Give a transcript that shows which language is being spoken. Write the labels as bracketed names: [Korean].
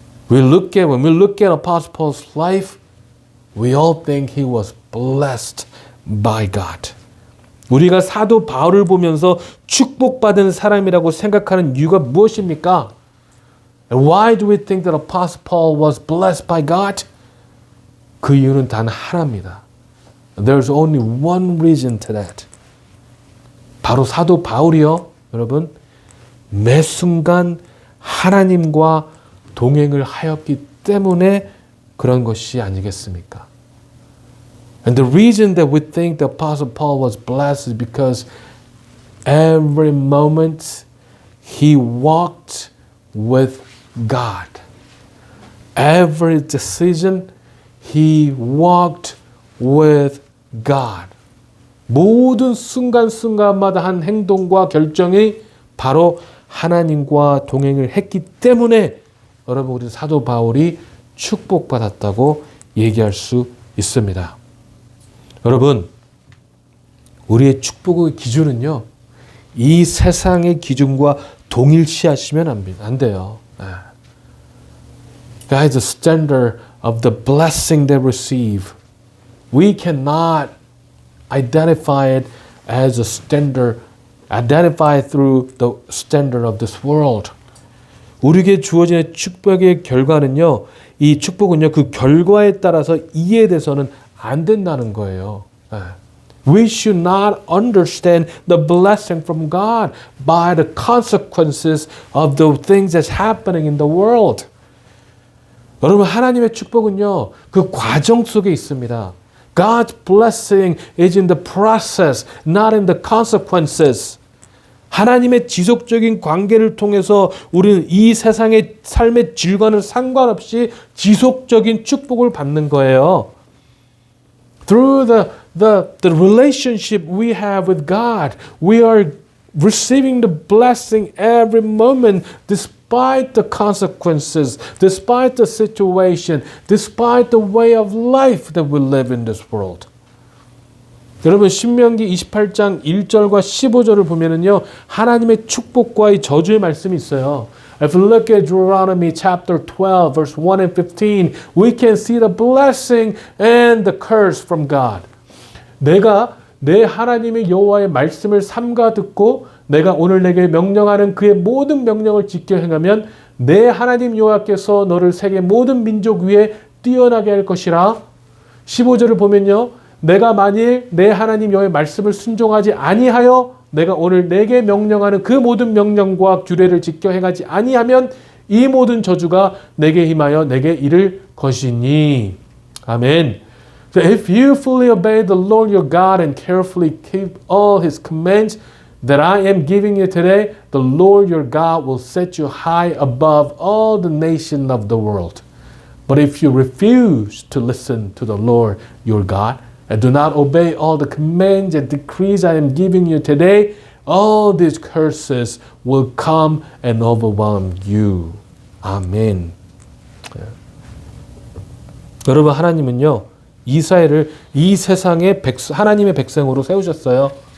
[English] When we look at Apostle Paul's life, we all think he was blessed by God. [Korean] 우리가 사도 바울을 보면서 축복받은 사람이라고 생각하는 이유가 무엇입니까? [English] And why do we think that Apostle Paul was blessed by God? [Korean] 그 이유는 단 하나입니다. [English] There's only one reason to that. [Korean] 바로 사도 바울이요, 여러분, 매 순간 하나님과 동행을 하였기 때문에 그런 것이 아니겠습니까? [English] And the reason that we think the Apostle Paul was blessed is because every moment he walked with God. Every decision he walked with God. [Korean] 모든 순간순간마다 한 행동과 결정이 바로 하나님과 동행을 했기 때문에 여러분 우리 사도 바울이 축복받았다고 얘기할 수 있습니다. 여러분 우리의 축복의 기준은요. 이 세상의 기준과 동일시하시면 안 돼요. [English] God is the standard of the blessing they receive. We cannot identify it as a standard, identify it through the standard of this world. [Korean] 우리에게 주어진 축복의 결과는요, 이 축복은요, 그 결과에 따라서 이해돼서는 안 된다는 거예요. [English] We should not understand the blessing from God by the consequences of the things that's happening in the world. [Korean] 여러분, 하나님의 축복은요, 그 과정 속에 있습니다. [English] God's blessing is in the process, not in the consequences. [Korean] 하나님의 지속적인 관계를 통해서 우리는 이 세상의 삶의 질과는 상관없이 지속적인 축복을 받는 거예요. [English] Through the relationship we have with God, we are receiving the blessing every moment despite the consequences, despite the situation, despite the way of life that we live in this world. [Korean] 여러분 신명기 28장 1절과 15절을 보면은요. 하나님의 축복과의 저주의 말씀이 있어요. [English] If you look at Deuteronomy chapter 12 verse 1 and 15, we can see the blessing and the curse from God. [Korean] 내가 내 하나님의 여호와의 말씀을 삼가 듣고 내가 오늘 내게 명령하는 그의 모든 명령을 지켜 행하면 내 하나님 여호와께서 너를 세계 모든 민족 위에 뛰어나게 할 것이라. 15절을 보면요. 내가 만일 내 하나님 여호와의 말씀을 순종하지 아니하여 내가 오늘 내게 명령하는 그 모든 명령과 규례를 지켜 행하지 아니하면 이 모든 저주가 내게 임하여 내게 이를 것이니. 아멘. [English] So if you fully obey the Lord your God and carefully keep all his commands that I am giving you today, the Lord your God will set you high above all the nations of the world. But if you refuse to listen to the Lord your God and do not obey all the commands and decrees I am giving you today, all these curses will come and overwhelm you. [Korean] 아멘. 여러분 하나님은요. 이스라엘을 이 세상의 하나님의 백성으로 세우셨어요.